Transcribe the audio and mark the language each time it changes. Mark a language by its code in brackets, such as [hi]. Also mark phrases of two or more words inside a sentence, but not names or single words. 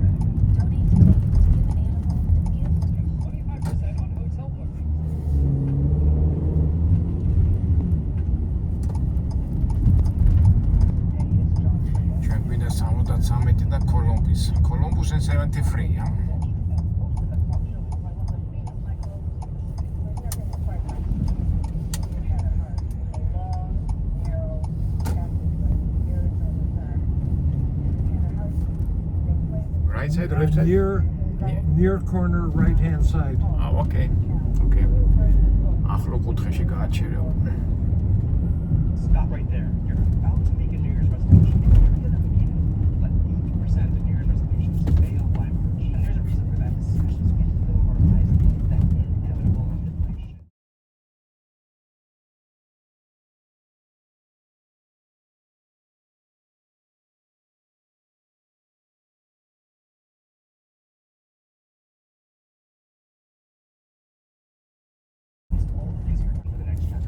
[en] Donate today to give an animal and give 25% on hotel bookings. [ka] ჩვენ გვინდა 73 და კოლუმბუს and 73-ია. [en] Right side, left side? near corner right hand side. [ka] Okay. ახლო კუთხეში გააჩერეო. [en] Stop right there. You're about to make a New Year's resolution. You're in the beginning, but 80% of New Year's resolutions fail by March. And there's a reason for that. This is just in the middle of our lives, that inevitable midlife shift. All the research for the next chapter.